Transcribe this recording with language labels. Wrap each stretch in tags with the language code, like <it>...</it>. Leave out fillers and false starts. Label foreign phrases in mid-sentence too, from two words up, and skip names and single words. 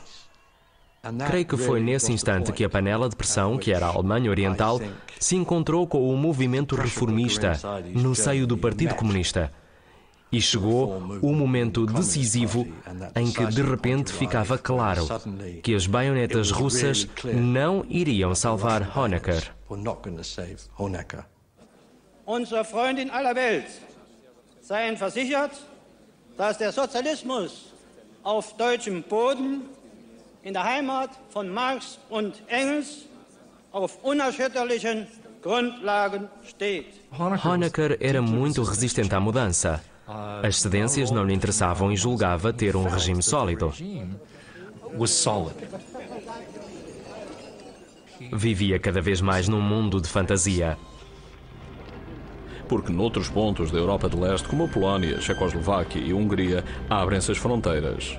<pt>Creio que foi nesse instante que a panela de pressão, que era a Alemanha Oriental, se encontrou com o movimento reformista no seio do Partido Comunista. E chegou o momento decisivo em que de repente ficava claro que as baionetas russas não iriam salvar Honecker.</pt> <de>Unsere Freunde in aller Welt seien versichert, dass der Sozialismus auf deutschem Boden in der Heimat von Marx und Engels auf unerschütterlichen Grundlagen steht.</de> <pt>Honecker era muito resistente à mudança. As cedências não lhe interessavam e julgava ter um regime sólido. Vivia cada vez mais num mundo de fantasia. Porque noutros pontos da Europa de Leste, como a Polónia, Checoslováquia e Hungria, abrem-se as fronteiras.</pt>